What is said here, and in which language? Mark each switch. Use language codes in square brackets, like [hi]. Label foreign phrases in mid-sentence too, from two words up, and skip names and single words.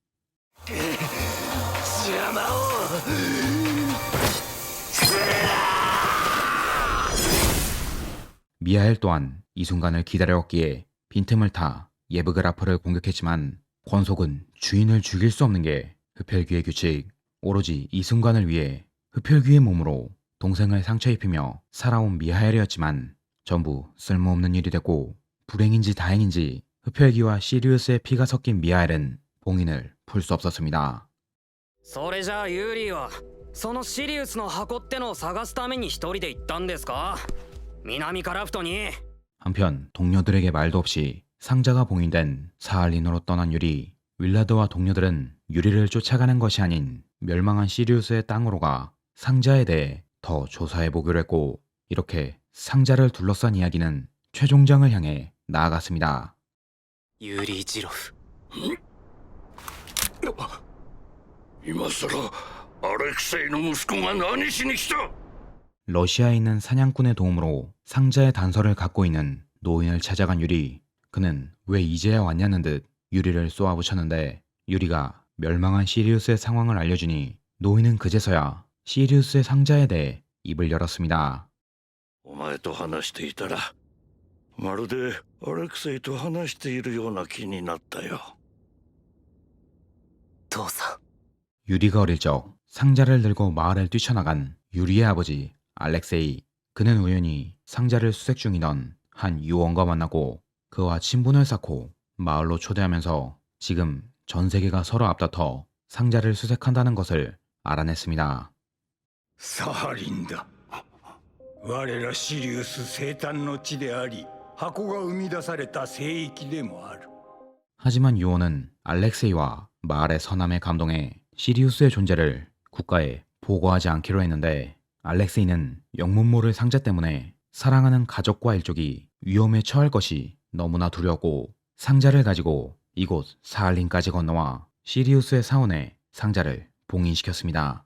[ko] 미하엘 또한 이 순간을 기다려왔기에 빈틈을 타 예브그라프를 공격했지만 권속은 주인을 죽일 수 없는 게 흡혈귀의 규칙. 오로지 이 순간을 위해 흡혈귀의 몸으로 동생을 상처 입히며 살아온 미하엘이었지만 전부 쓸모없는 일이 됐고 불행인지 다행인지 흡혈귀와 시리우스의 피가 섞인 미하엘은 봉인을 풀 수 없었습니다. [ja] それじゃあユーリーはそのシリウスの箱ってのを探すために一人で行ったんですか？南カラフトに。 [ko] 한편 동료들에게 말도 없이 상자가 봉인된 사할린으로 떠난 유리. 윌라드와 동료들은 유리를 쫓아가는 것이 아닌 멸망한 시리우스의 땅으로 가 상자에 대해 더 조사해보기로 했고, 이렇게 상자를 둘러싼 이야기는 최종장을 향해 나아갔습니다. [ja] ユーリー・ジロフ。今さらアレクセイの息子が何しに来た？ [ko] 러시아에 있는 사냥꾼의 도움으로 상자의 단서를 갖고 있는 노인을 찾아간 유리. 그는 왜 이제야 왔냐는 듯 유리를 쏘아붙였는데 유리가 멸망한 시리우스의 상황을 알려주니 노인은 그제서야 시리우스의 상자에 대해 입을 열었습니다. [ja] お前と話していたらまるでアレクセイと話しているような気になったよ。父さん。 [ko] 유리가 어릴 적 상자를 들고 마을을 뛰쳐나간 유리의 아버지 알렉세이. 그는 우연히 상자를 수색 중이던 한 유언과 만나고 그와 친분을 쌓고 마을로 초대하면서 지금 전 세계가 서로 앞다퉈 상자를 수색한다는 것을 알아냈습니다. [ja] サハリンだ。我らシリウス生誕の地であり、箱が生み出された聖域でもある。 [ko] 하지만 유언은 알렉세이와 마을의 선함에 감동해 시리우스의 존재를 국가에 보고하지 않기로 했는데, 알렉세이는 영문 모를 상자 때문에 사랑하는 가족과 일족이 위험에 처할 것이 너무나 두려웠고 상자를 가지고 이곳 사할린까지 건너와 시리우스의 사원에 상자를 봉인시켰습니다.